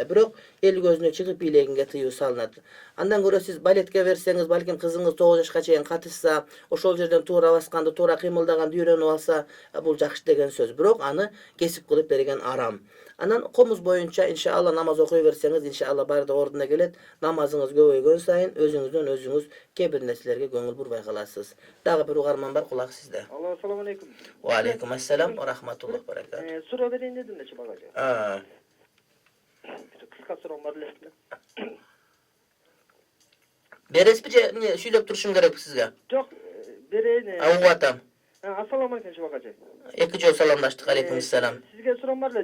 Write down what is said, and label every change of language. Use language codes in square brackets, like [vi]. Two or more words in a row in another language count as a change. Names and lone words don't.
[ky] Бирок эл көзүнө чыгып бийлегинге тыюу салынат. Андан көрө сиз балетке берсеңиз, балким кызыңыз 9 жашка чейин катышса, ошол жерден туура басканды, туура кыймылдаганды үйрөнүп алса, бул жакшы деген сөз. Бирок аны кесип кылып берген арам. Анан комуз боюнча иншалла намаз окуй берсеңиз, иншалла баардыгы ордуна келет. Намазыңыз көбөйгөн сайын өзүңүздөн өзүңүз кээ бир нерселерге көңүл бурбай каласыз. Дагы бир угарман бар, кулак сизде. Алло, [ar] السلام عليكم. وعليكم السلام ورحمة الله وبركاته. [ky] Суроо берейин дедим нече багажа. Кыска суроом бар эле. Бересизби же сүйлөп турушум керек сизге? Жок, берейин. Угатам. [ar] السلام عليكم чабагажа. [ky] Эки жолу саламдаштык. [ar] عليكم السلام. [ky] Сизге суроом бар эле.